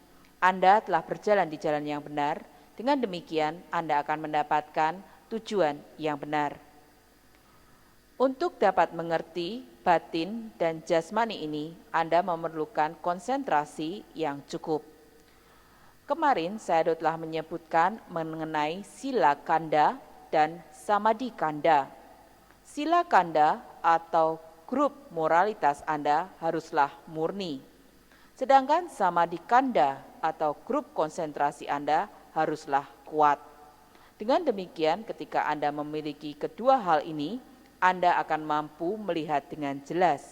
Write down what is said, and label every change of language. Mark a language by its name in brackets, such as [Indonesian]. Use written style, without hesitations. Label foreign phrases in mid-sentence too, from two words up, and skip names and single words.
[Indonesian] Anda telah berjalan di jalan yang benar. Dengan demikian, Anda akan mendapatkan tujuan yang benar. Untuk dapat mengerti batin dan jasmani ini, Anda memerlukan konsentrasi yang cukup. Kemarin saya telah menyebutkan mengenai [Pali] sila kanda [Indonesian] dan [Pali] samadhi kanda. Sila kanda [Indonesian] atau grup moralitas Anda haruslah murni. Sedangkan [Pali] samadhi kanda [Indonesian] atau grup konsentrasi Anda haruslah kuat. Dengan demikian, ketika Anda memiliki kedua hal ini, Anda akan mampu melihat dengan jelas.